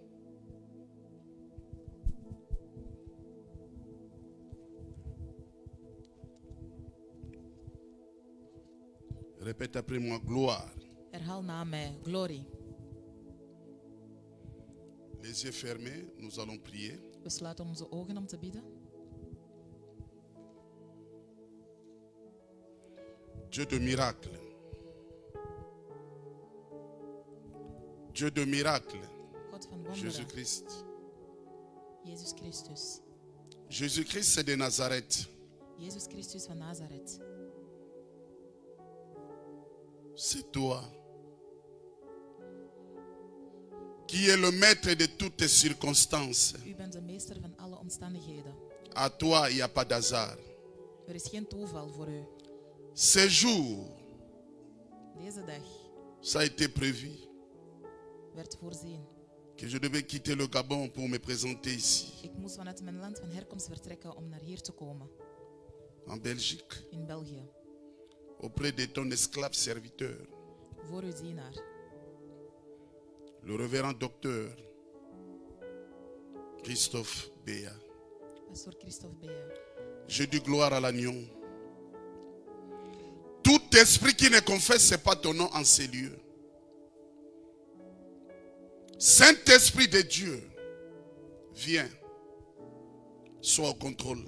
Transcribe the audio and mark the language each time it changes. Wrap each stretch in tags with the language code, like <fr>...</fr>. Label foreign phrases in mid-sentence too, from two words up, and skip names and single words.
<fr>Répète après moi, gloire.</fr> <nl>Herhaal na mij, glorie.</nl> <fr>Les yeux fermés, nous allons prier.</fr> <nl>We sluiten onze ogen om te bidden.</nl> <fr>Dieu de miracle. Dieu de miracle.</fr> <nl>God van wonderen.</nl> <fr>Jésus-Christ.</fr> <nl>Jezus Christus.</nl> <fr>Jésus-Christ, c'est de Nazareth.</fr> <nl>Jezus Christus van Nazareth.</nl> <fr>C'est toi qui es le maître de toutes les circonstances.</fr> <nl>U bent de meester van alle omstandigheden.</nl> <fr>À toi, il n'y a pas d'hasard.</fr> <nl>Er is geen toeval voor u.</nl> <fr>Ce jour,</fr> <nl>Deze dag</nl> <fr>ça a été prévu</fr> <nl>werd voorzien.</nl> <fr>que je devais quitter le Gabon pour me présenter ici,</fr> <nl>Ik moest vanuit mijn land van herkomst vertrekken om naar hier te komen,</nl> <fr>en Belgique,</fr> <nl>in België,</nl> <fr>auprès de ton esclave serviteur,</fr> <nl>voor uw dienaar,</nl> <fr>le révérend docteur Christophe Béa.</fr> <nl>pastor Christophe Bea.</nl> <fr>Je dis gloire à l'agneau. Tout esprit qui ne confesse pas ton nom en ces lieux, Saint-Esprit de Dieu, viens, sois au contrôle.</fr>